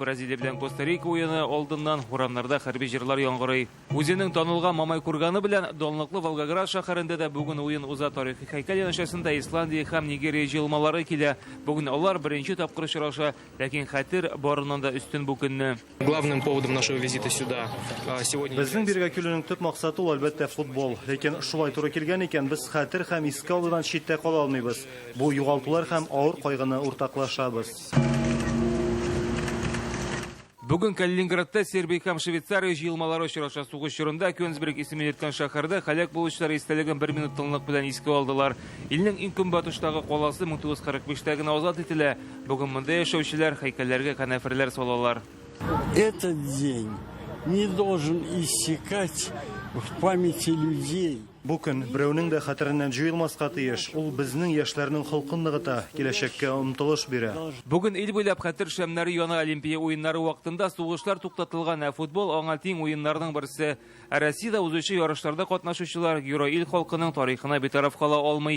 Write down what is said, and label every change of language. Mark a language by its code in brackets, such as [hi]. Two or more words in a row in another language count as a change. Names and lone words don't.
[tt] Бразилия белән Коста-Рика уены алдыннан урамнарда хәрби җырлар яңгырый. Үзенең танылган Мамай курганы белән данлыклы Волгоград шәһәрендә дә бүген уен уза. Тарихи һәйкәл янәшәсендә Исландия һәм Нигерия җыелмалары килә. Бүген алар беренче тапкыр очраша, ләкин хәтер барыннан да өстен бу көнне. [ru] Главным поводом нашего визита сюда сегодня. [tt] Безнең биргә килүнең төп максаты ул әлбәттә футбол. Ләкин шулай туры килгән икән, без хәтер һәм искә алудан читтә кала алмыйбыз. Бу югалтулар һәм авыр кайгыны уртаклашабыз. Бүген Калининградта Сербия һәм Швейцария җыелмалары очраша. Сугыш чорында Кёнигсберг исемен йөрткән шәһәрдә һәлак булучылар истәлеген 1 минут тынлык белән искә алдылар. Илнең иң көнбатыштагы каласы 1945-тә генә азат ителә. Бүген монда яшәүчеләр һәйкәлләргә канәферләр салалар. [ru] Этот день не должен иссякать в памяти людей. [tt] Бу көн берәүнең дә хәтереннән җуелмаска тиеш. Ул безнең яшьләрнең холкын ныгыта, киләчәккә омтылыш бирә. Бүген ил буйлап хәтер шәмнәре яна. Олимпия уеннары вакытында сугышлар туктатылган, ә футбол аңа тиң уеннарның берсе. Россиядә узучы ярышларда катнашучылар Герой ил халкының тарихына битараф кала алмый.